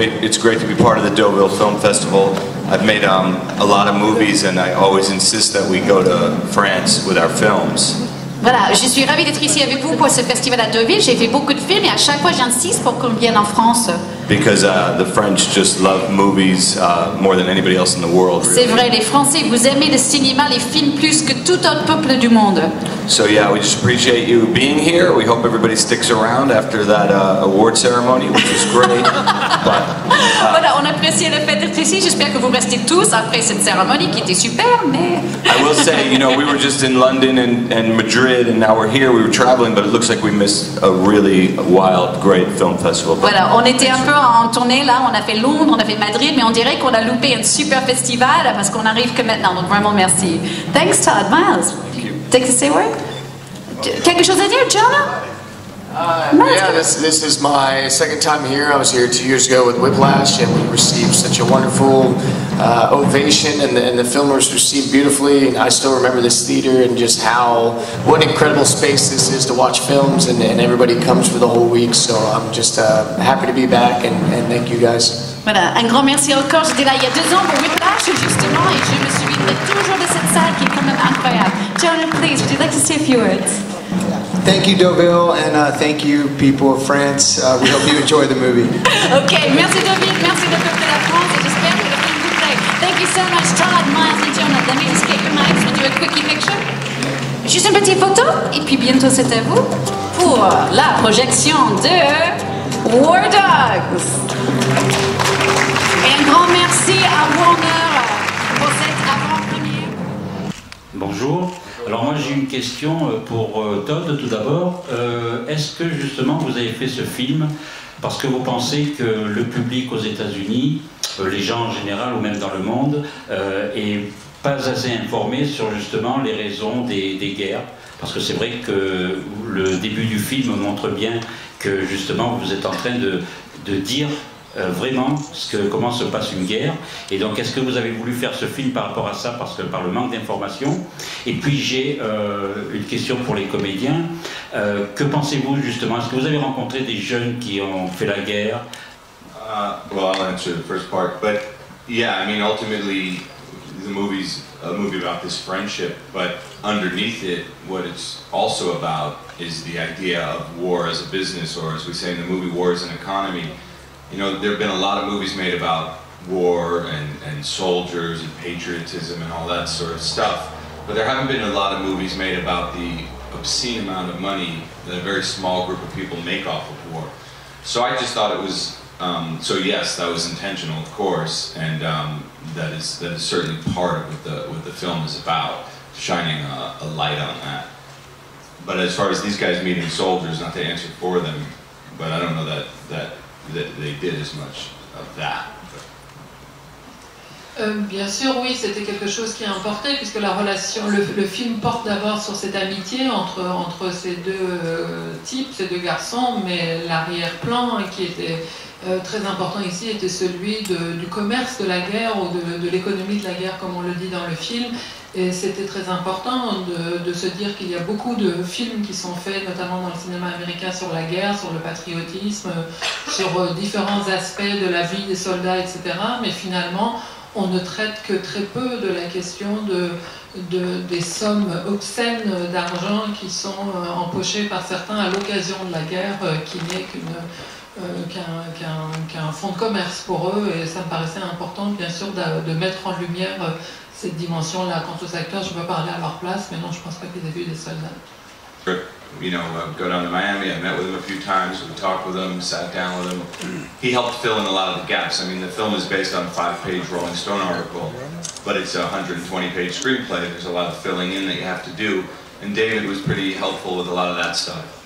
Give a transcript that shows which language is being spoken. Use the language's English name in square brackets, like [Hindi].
[English] It's great to be part of the Deauville Film Festival. I've made a lot of movies, and I always insist that we go to France with our films. [French] Voilà, je suis ravie d'être ici avec vous pour ce festival à Deauville. J'ai fait beaucoup de films et à chaque fois j'insiste pour qu'on vienne en France. [English] Because the French just love movies more than anybody else in the world. Really. [French] C'est vrai, les Français, vous aimez le cinéma, les films plus que tout autre peuple du monde. [English] So yeah, we just appreciate you being here. We hope everybody sticks around after that award ceremony, which was great. [French] Voilà, on apprécie le fait d'être ici. J'espère que vous restez tous après cette cérémonie qui était super, mais... [English] I will say, you know, we were just in London and Madrid, and now we're here. We were traveling, but it looks like we missed a really wild, great film festival. [French] Voilà, on était un peu en tournée là. On a fait Londres, on a fait Madrid, mais on dirait qu'on a loupé un super festival parce qu'on arrive que maintenant. Donc vraiment merci. [English] Thanks, Todd. [French] Miles. [English] Thank you. Take the say word. [French] Quelque chose à dire, Jonah? [English] Yeah, this is my second time here. I was here 2 years ago with Whiplash, and we received such a wonderful ovation, and the film was received beautifully. And I still remember this theater and just what an incredible space this is to watch films, and everybody comes for the whole week. So I'm just happy to be back, and thank you guys. [French] Voilà, un grand merci encore. J'étais là il y a 2 ans pour Whiplash justement, et je me souviendrai toujours de cette salle qui est quand même incroyable. [English] Jonah, please, would you like to say a few words? Thank you, Deauville, and thank you, people of France. We hope you enjoy the movie. [French] Ok, merci Deauville, merci le peuple de la France, et j'espère que le film vous plaît. [English] Thank you so much, Todd, Miles, and Jonah. Let me just get your mics. We'll do a quickie picture. [French] Juste une petite photo, et puis bientôt c'est à vous pour la projection de War Dogs. Et un grand merci à Warner pour cette avant-première. Bonjour. Alors moi j'ai une question pour Todd tout d'abord. Est-ce que justement vous avez fait ce film parce que vous pensez que le public aux États-Unis, les gens en général ou même dans le monde, est pas assez informé sur justement les raisons des guerres? Parce que c'est vrai que le début du film montre bien que justement vous êtes en train de dire vraiment comment se passe une guerre. Et donc est-ce que vous avez voulu faire ce film par rapport à ça, parce que par le manque d'informations? Et puis j'ai une question pour les comédiens. Que pensez-vous justement? Est-ce que vous avez rencontré des jeunes qui ont fait la guerre? [English] Well, I'll answer the first part, but yeah, I mean, ultimately the movie's a movie about this friendship, but underneath it, what it's also about is the idea of war as a business, or as we say in the movie, war as an economy. You know, there have been a lot of movies made about war and soldiers and patriotism and all that sort of stuff, but there haven't been a lot of movies made about the obscene amount of money that a very small group of people make off of war. So I just thought it was, so yes, that was intentional, of course, and that is certainly part of what the film is about, shining a light on that. But as far as these guys meeting soldiers, not to answer for them, but I don't know that they did as much of that. [French] Bien sûr, oui, c'était quelque chose qui a importé, puisque la relation, le film porte d'abord sur cette amitié entre ces deux types, ces deux garçons, mais l'arrière-plan qui était très important ici était celui du commerce de la guerre, ou de l'économie de la guerre, comme on le dit dans le film. Et c'était très important de se dire qu'il y a beaucoup de films qui sont faits, notamment dans le cinéma américain, sur la guerre, sur le patriotisme, sur différents aspects de la vie des soldats, etc. Mais finalement, on ne traite que très peu de la question des sommes obscènes d'argent qui sont empochées par certains à l'occasion de la guerre, qui n'est qu'un fonds de commerce pour eux. Et ça me paraissait important, bien sûr, de mettre en lumière cette dimension-là. Quant aux acteurs, je peux parler à leur place, mais non, je ne pense pas qu'ils aient vu des soldats. [English] You know, I would go down to Miami, I met with him a few times, we talked with him, sat down with him. He helped fill in a lot of the gaps. I mean, the film is based on a 5-page Rolling Stone article, but it's a 120-page screenplay. There's a lot of filling in that you have to do, and David was pretty helpful with a lot of that stuff.